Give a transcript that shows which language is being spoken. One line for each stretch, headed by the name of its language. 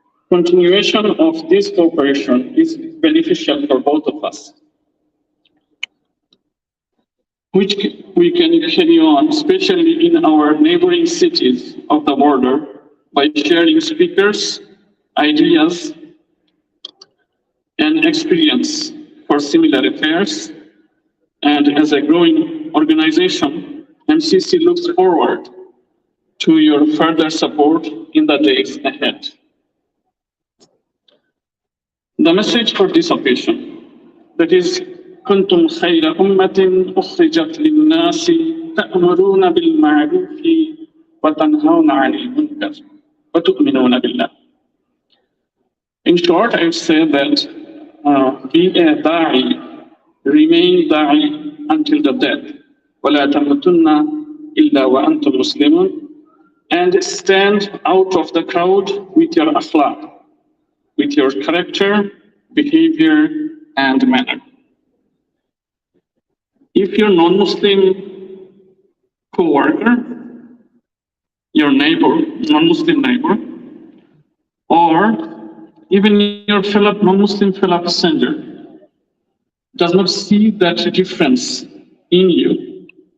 English: Continuation of this cooperation is beneficial for both of us, which we can carry on, especially in our neighboring cities of the border, by sharing speakers, ideas, and experience for similar affairs. And as a growing organization, MCC looks forward to your further support in the days ahead. The message for this occasion, that is,
Arabic: كنتم خير أمة أخرجت للناس تأمرون بالمعروف وتنهون عن المنكر وتؤمنون بالله.
English: In short, I would say that be a da'i, remain da'i until the death.
Arabic: ولا تموتن إلا وأنتم مسلمون.
English: And stand out of the crowd with your akhlaq, with your character, behavior, and manner. If your non-Muslim co-worker, your neighbor, non-Muslim neighbor, or even your fellow non-Muslim fellow passenger does not see that difference in you,